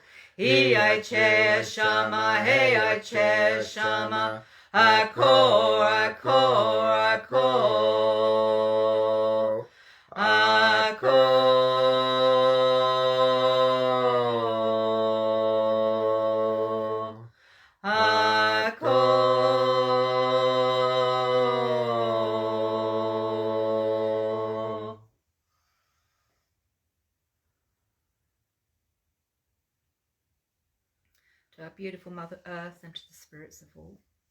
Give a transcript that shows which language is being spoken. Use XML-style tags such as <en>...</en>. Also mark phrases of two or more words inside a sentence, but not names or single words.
<en>Iai Che Shama, hey I Che Shama, Ako, Ako, Ako. Ako, Ako. To our beautiful Mother Earth and to the spirits of all.</en>